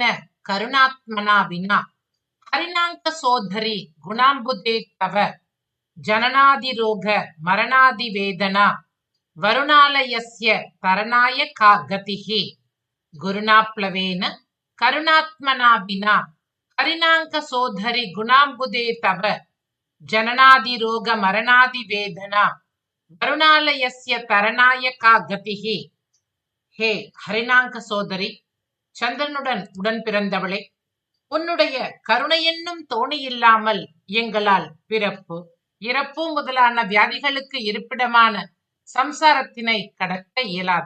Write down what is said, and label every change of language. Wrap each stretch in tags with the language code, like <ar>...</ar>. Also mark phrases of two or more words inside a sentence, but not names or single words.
<sa>करुणात्मना विना हरिणाङ्कसोद्धरि गुणाम्बुदे तव जननादिरोग मरणादिवेदना वरुणालयस्य तरणाय का गतिः गुरुणाप्लवेन करुणात्मना विना हरिणाङ्कसोद्धरि गुणाम्बुदे तव जननादिरोग मरणादिवेदना वरुणालयस्य तरणाय का गतिः.</sa> <ta>ஹே ஹரிணாங்க சோதரி, சந்திரனுடன் உடன் பிறந்தவளே, உன்னுடைய கருணை என்னும் தோணி இல்லாமல் எங்களால் பிறப்பு இறப்பு முதலான வியாதிகளுக்கு இருப்பிடமான சம்சாரத்தினை கடக்க இயலாது.</ta>